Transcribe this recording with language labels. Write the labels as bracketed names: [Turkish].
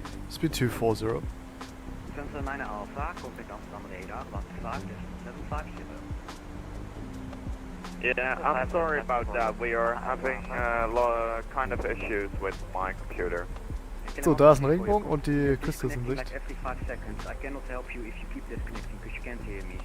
[English] Speed 240. Sensor 9 Alpha, contact Amsterdam radar 15750. Yeah, I'm sorry about that. We are having kind of issues with my computer. [German] So, da ist ein Regenbogen und die Küste ist in Sicht. [English] Like every 5 seconds. I cannot help you if you keep disconnecting because you can't hear me.